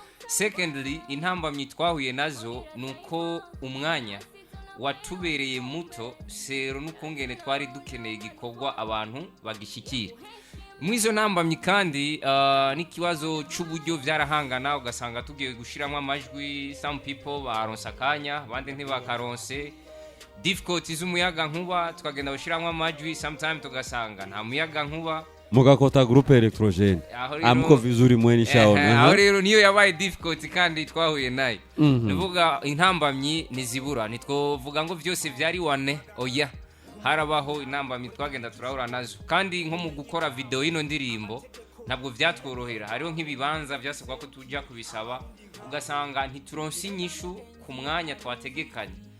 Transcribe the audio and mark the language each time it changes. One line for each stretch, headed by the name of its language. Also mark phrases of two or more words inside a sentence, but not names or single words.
Rundi: Secondly, intambamyi twahuye nazo, ni uko umwanya watubereye muto, sero n'ukungene twari dukeneye igikorwa abantu bagishyikira. Mu izo ntambamyi kandi, ah, n'ikibazo cy'uburyo byarahangana, ugasanga tugiye gushiramo amajwi,
English: some people
Rundi: baronse akanya, abandi ntibakaronse. Difficulty z'umuyaga nkuba, tukagenda gushiramo amajwi, sometime tugasanga nta muyaga nkuba. Mugakota
French: groupe électrogène.
Rundi: Aho rero
Swahili: Amko vizuri mweni shaon,
Rundi: Ehe, aha. aho rero niyo yabaye difficult kandi twahuye nayo. Mhm. Nuvuga intambamyi ntizibura, ntitwovuga ngo byose byari wane, oya. Harabaho intambamyi twagenda turahura nazo. Kandi nko mu gukora video y'ino ndirimbo, ntabwo byatworohera. Hariho nk'ibibanza byasabwa ko tujya kubisaba, ugasanga ntituronse inyishu ku mwanya twategekanye.